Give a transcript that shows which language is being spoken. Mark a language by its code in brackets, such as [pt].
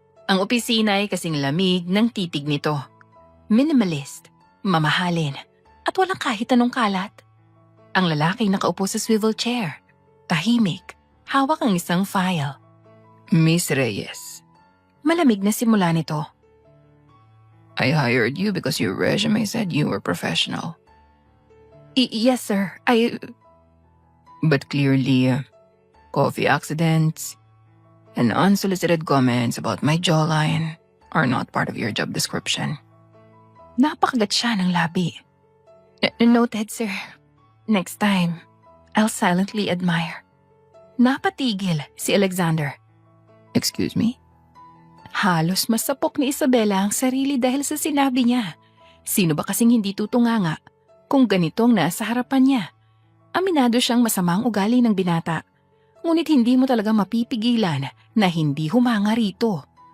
[tl] Ang opisina ay kasing lamig ng titig nito. Minimalist, mamahalin, at walang kahit anong kalat. Ang lalaking nakaupo sa swivel chair, tahimik, hawak ang isang file. [en] Miss Reyes, [tl] Malamig na simula nito. [en] I hired you because your resume said you were professional. Yes, sir. But clearly, coffee accidents and unsolicited comments about my jawline are not part of your job description. [tl] Napakagat siya ng labi. [en] Noted, sir. Next time, I'll silently admire. [tl] Napatigil si Alexander. [en] Excuse me? [tl] Halos masapok ni Isabela ang sarili dahil sa sinabi niya. Sino ba kasing hindi tutunganga kung ganitong nasa harapan niya? Aminado siyang masamang ugali ng binata. Ngunit hindi mo talaga mapipigilan na hindi humanga rito.